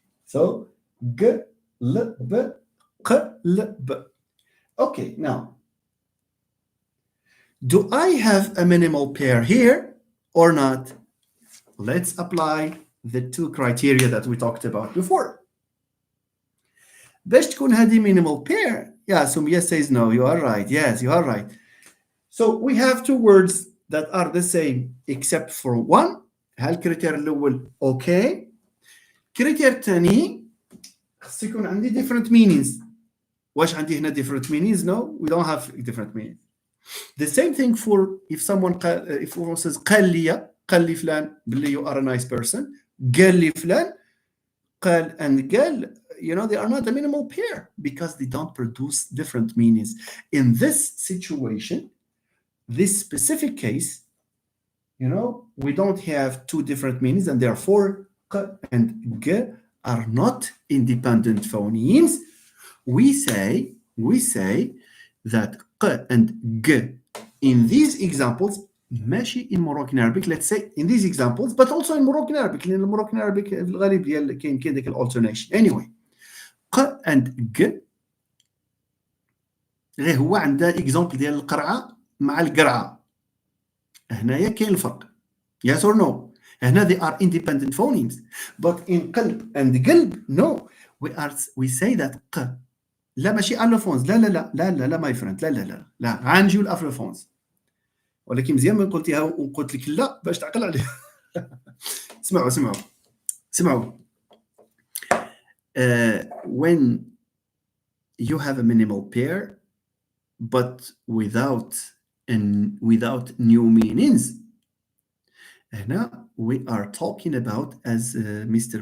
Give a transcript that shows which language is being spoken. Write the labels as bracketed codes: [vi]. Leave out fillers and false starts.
[ar] So قلب قلب. [en] Okay, now, do I have a minimal pair here or not? Let's apply the two criteria that we talked about before. [ar] باش تكون هذه minimal pair. [en] Yeah, Sumia says no, you are right. Yes, you are right. So we have two words that are the same except for one. [ar] هالكريتير الأول okay. كريتير الثاني خص يكون عندي different meanings. واش عندي هنا different meanings? [en] No, we don't have different meanings. The same thing for if someone says [ar] قال لي فلان باللي [en] you are a nice person. [ar] قال لي فلان [en] قال and قال, they are not a minimal pair because they don't produce different meanings. In this situation, this specific case, we don't have two different meanings, and therefore q and g are not independent phonemes. We say that ق and g in these examples ماشي in Moroccan Arabic, let's say in these examples, but also in Moroccan Arabic, لأن Moroccan Arabic [ar] في الغالب ديال كاين ديك [en] alternation. [ar] Anyway, ق and g غير هو عنده اكزومبل ديال القرعه مع القرعه. هنايا كاين الفرق. [en] Yes or no? هنا they are independent phonemes. But in قلب and قلب, no. We say that ق [ar] لا ماشي [en] allophones. [ar] لا لا لا لا لا لا [en] my friend. [ar] لا لا لا لا غنجيو الallophones. ولكن مزيان ما قلتيها وقلت لك لا باش تعقل عليها. اسمعوا. [en] When you have a minimal pair but without new meanings, هنا we are talking about, as Mr.